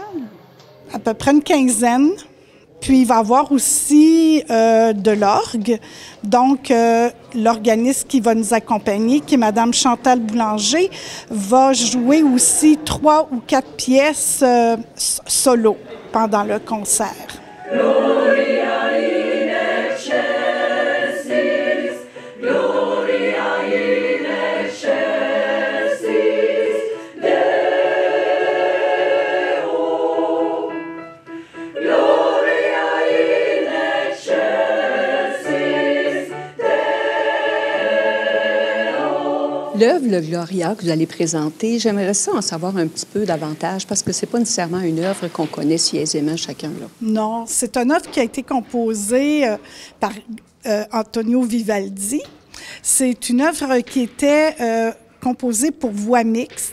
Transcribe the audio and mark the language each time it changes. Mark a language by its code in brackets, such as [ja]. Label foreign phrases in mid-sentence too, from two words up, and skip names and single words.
[fr] À peu près une quinzaine. Puis, il va y avoir aussi de l'orgue. Donc, l'organiste qui va nous accompagner, qui est Mme Chantal Boulanger, va jouer aussi 3 ou 4 pièces solo pendant le concert. [la] Gloria in excelsis, Gloria in excelsis, Deo. Gloria in excelsis, Deo. [fr] L'œuvre, le Gloria, que vous allez présenter, j'aimerais ça en savoir un petit peu davantage parce que c'est pas nécessairement une œuvre qu'on connaît si aisément chacun là. Non, c'est une œuvre qui a été composée par Antonio Vivaldi. C'est une œuvre qui était composée pour voix mixte.